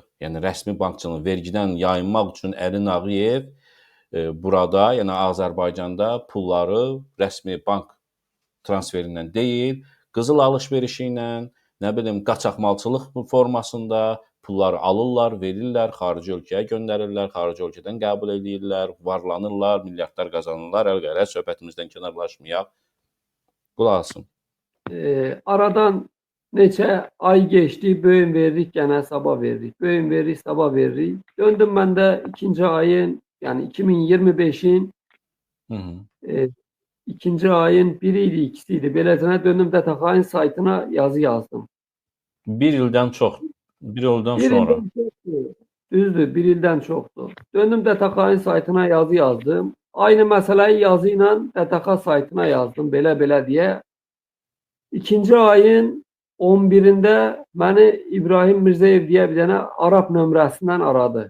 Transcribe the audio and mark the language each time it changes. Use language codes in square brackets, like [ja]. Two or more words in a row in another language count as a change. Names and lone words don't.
[az] Yəni rəsmi bankçılıq vergidən yayınmaq üçün Əlin Ağayev burada, yəni Azərbaycanda pulları rəsmi bank transferindən deyil, qızıl alış-verişi ilə, nə bilim, qaçaqmalçılıq formasında pulları alırlar, verirlər, xarici ölkəyə göndərirlər, xarici ölkədən qəbul edirlər, varlanırlar, milyardlar qazanırlar. Əlqələ söhbətimizdən kənarlaşmayaq. Qulaq asın. [tr] Aradan neçə ay geçdi, bölüm verdik, gene sabah verdik. Bölüm verdik, sabah verdik. Döndüm ben de ikinci ayın, yani 2025'in ikinci ayın biriydi, ikisiydi. [az] Beləcənə döndüm DTX-ın saytına yazı yazdım. Bir ildən çox. Bir ildən sonra. Düzdür, bir ildən çoxdur. Döndüm DTX-ın saytına yazı yazdım. Aynı məsələyi yazı ilə DTX saytına yazdım, belə deyə. İkinci ayın 11'ində məni İbrahim Mirzəyev deyə bir dənə Arap nömrəsindən aradı.